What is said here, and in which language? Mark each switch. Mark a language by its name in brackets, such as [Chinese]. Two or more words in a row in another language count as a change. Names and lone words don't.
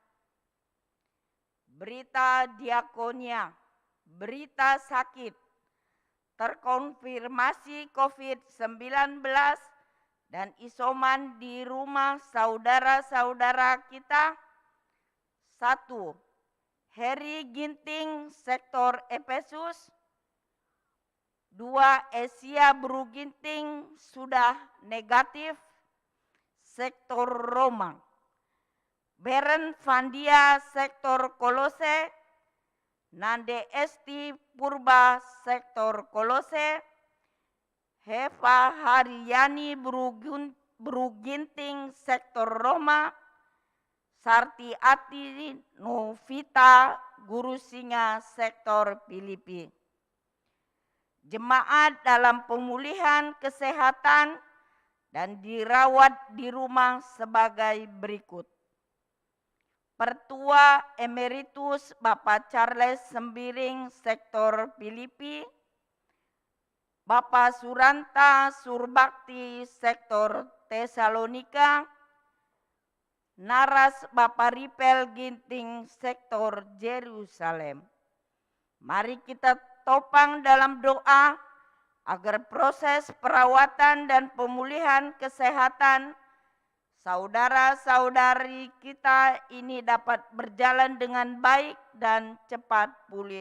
[Indonesian] Berita diakonia, berita sakit, terkonfirmasi COVID-19 dan isoman di rumah saudara-saudara kita. 1. Heri Ginting, sektor Efesus. 2. Asia Bru Ginting sudah negatif, sektor Roma. Beren Vandia, sektor Kolose. Nande Esti Purba, sektor Kolose. Heva Haryani Bru Ginting, sektor Roma. Sarti Ati Novita, guru singa, sektor Filipi. Jemaat dalam pemulihan kesehatan dan dirawat di rumah sebagai berikut. Pertua Emeritus Bapak Charles Sembiring, sektor Filipi. Bapak Suranta Surbakti, sektor Tesalonika. Naras Bapak Ripel Ginting, sektor Yerusalem. Mari kita topang dalam doa agar proses perawatan dan pemulihan kesehatan saudara-saudari kita ini dapat berjalan dengan baik dan cepat pulih.